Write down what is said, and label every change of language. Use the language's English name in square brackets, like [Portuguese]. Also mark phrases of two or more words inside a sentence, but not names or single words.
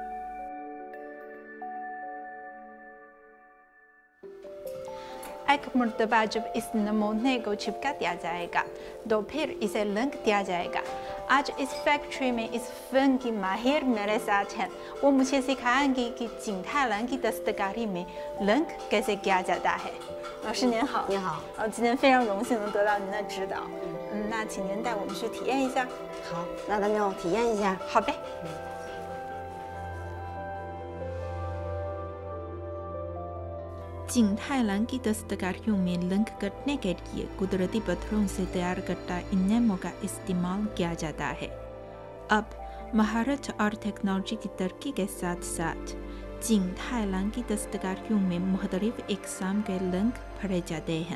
[Urdu] ایک مرتبہ جب اس نمونے کو چپکا دیا جائے گا تو پھر اسے رنگ دیا جائے گا. آج اس فیکٹری میں اس فن کی ماہر میرے ساتھ ہیں. وہ مجھے سکھائیں گی کہ جنگ泰蓝 کی دستکاری میں رنگ کیسے کیا جاتا ہے. [Chinese] 老师您好，你好，今天非常荣幸能得到您的指导。那请您带我们去体验一下。好，那咱就体验一下。好呗。 [Urdu] جنگ泰蓝 کی دستکاریوں میں رنگ کرنے کے لیے قدرتی پتھروں سے تیار کردہ انیمو کا استعمال کیا جاتا ہے. اب مہارت اور ٹیکنالوجی کی ترقی کے ساتھ ساتھ جنگ泰蓝 کی دستکاریوں میں مختلف اقسام کے رنگ بھرے جاتے ہیں.